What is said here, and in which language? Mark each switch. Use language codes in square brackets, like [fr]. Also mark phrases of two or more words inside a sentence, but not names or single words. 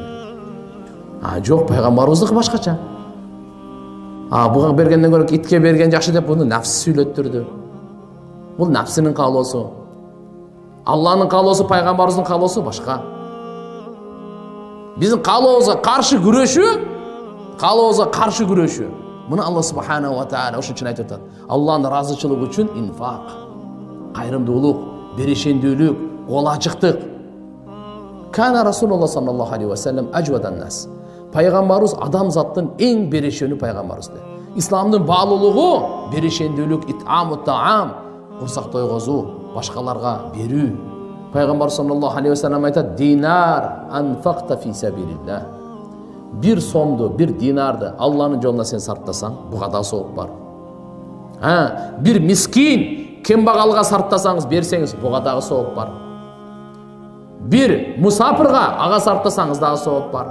[ky] Жок, пайгамбарыбыздыкы башкача. Буга бергенден көрө итке берген жакшы деп буну нафс сүйлөттүрдү. Бул нафсынын каалоосу. Алланын каалоосу, пайгамбарыбыздын каалоосу башка. Биздин каалообузга каршы күрөшүү каалообузга каршы күрөшүү. Мына Алла [ar] سبحانه وتعالى [ky] ошон үчүн айтып атат. Алланын ыраазычылыгы үчүн инфак, кайрымдуулук, берешендүүлүк, кол ачыктык. [ar] كان رسول الله صلى الله عليه وسلم أجود الناس. [ky] Пайгамбарыбыз адамзаттын эң берешени пайгамбарыбыз. Исламдын баалуулугу берешендүүлүк, [ar] إطعام الطعام, [ky] курсак тойгозуу, башкаларга берүү. Пайгамбар [ar] صلى الله عليه وسلم [ky] айтат: [ar] "دينار أنفقته في سبيل الله." [ky] Bir сомду, bir dinarды Алланын жолуна сен сарптасаң, буга да сооп бар. Bir мискин, кембагалга сарптасаңыз, берсеңиз, буга дагы сооп бар. Bir мусафирга ага сарптасаңыз дагы сооп бар.